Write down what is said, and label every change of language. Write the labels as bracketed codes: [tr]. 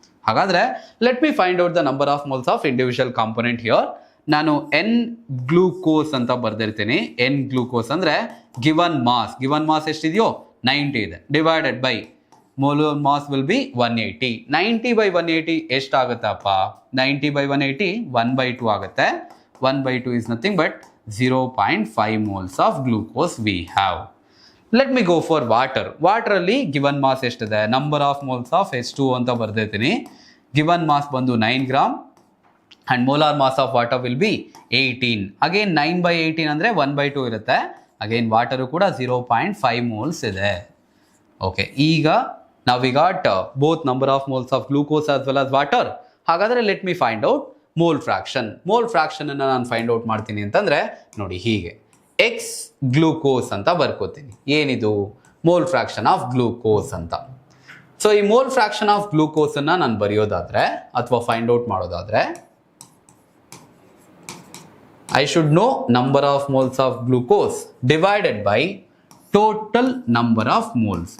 [en] ಹಾಗಾದ್ರೆ let me find out the number of moles of individual component here. [kn] ನಾನು N glucose ಅಂತ ಬರ್ದಿರ್ತೀನಿ. N glucose ಅಂದ್ರೆ given mass ಎಷ್ಟಿದೆಯೋ 90 ಇದೆ, divided by molar mass will be 180. 90 by 180 ಎಷ್ಟಾಗುತ್ತಪ್ಪ? 90 by 180 1/2 ಆಗುತ್ತೆ. [en] 1/2 is nothing but 0.5 moles of glucose we have. Let me go for water. Water ಅಲ್ಲಿ given mass ಎಷ್ಟಿದೆ? Number of moles of H2O [kn] ಅಂತ ಬರ್ದಿರ್ತೀನಿ. [en] Given mass ಬಂದು 9 gram and molar mass of water will be 18. [kn] Again 9/18 ಅಂದ್ರೆ 1/2 ಇರುತ್ತೆ. [en] Again water [kn] ಕೂಡ 0.5 moles ಇದೆ. [en] Okay, ಈಗ now we got both number of moles of glucose as well as water. ಹಾಗಾದ್ರೆ let me find out mole fraction. [kn] Mole fraction ಅನ್ನ ನಾನು find out ಮಾಡ್ತೀನಿ ಅಂತಂದ್ರೆ ನೋಡಿ ಹೀಗೆ, ಎಕ್ಸ್ ಗ್ಲೂಕೋಸ್ ಅಂತ ಬರ್ಕೋತೀನಿ. ಏನಿದು? ಮೋಲ್ ಫ್ರಾಕ್ಷನ್ ಆಫ್ ಗ್ಲೂಕೋಸ್ ಅಂತ. ಸೊ ಈ ಮೋಲ್ ಫ್ರಾಕ್ಷನ್ ಆಫ್ ಗ್ಲೂಕೋಸ್ ಅನ್ನ ನಾನು ಬರೆಯೋದಾದ್ರೆ ಅಥವಾ ಫೈಂಡ್ ಔಟ್ ಮಾಡೋದಾದ್ರೆ [en] I should know number of moles [kn] of glucose divided by total number of moles.